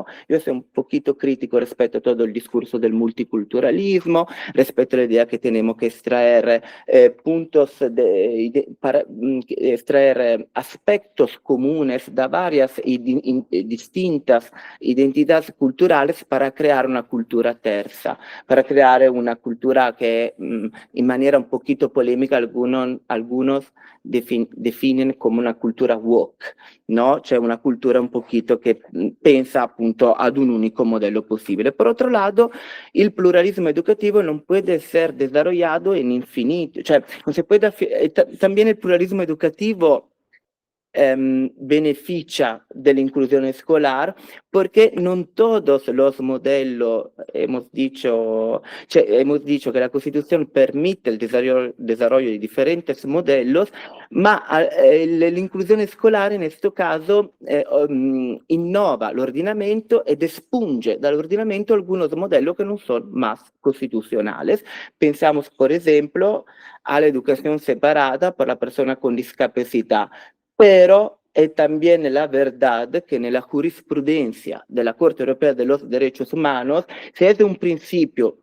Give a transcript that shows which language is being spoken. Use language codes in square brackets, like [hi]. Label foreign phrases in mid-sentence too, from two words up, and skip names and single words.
[es] Yo soy un poquito crítico respecto a todo el discurso del multiculturalismo, respecto a la idea que tenemos que extraer para extraer aspectos comunes de varias distintas identidades culturales para crear una cultura terza, para crear una cultura que en manera un poquito polémica algunos definen como una cultura woke, ¿no? Cioè una cultura un poquito que [it] pensa appunto ad [es] un único modelo posible. Por otro lado, el pluralismo educativo no puede ser desarrollado en infinito, cioè no se puede, también el pluralismo educativo beneficia de la inclusión escolar porque no todos los modelos, hemos dicho que la Constitución permite el desarrollo de diferentes modelos, ma la inclusión escolar en este caso innova el ordinamento [it] ed espunge dall'ordinamento [es] algunos modelos que no son más constitucionales. Pensamos, por ejemplo, a la educación separada para la persona con discapacidad. Pero es también la verdad que en la jurisprudencia de la Corte Europea de los Derechos Humanos, se es un principio,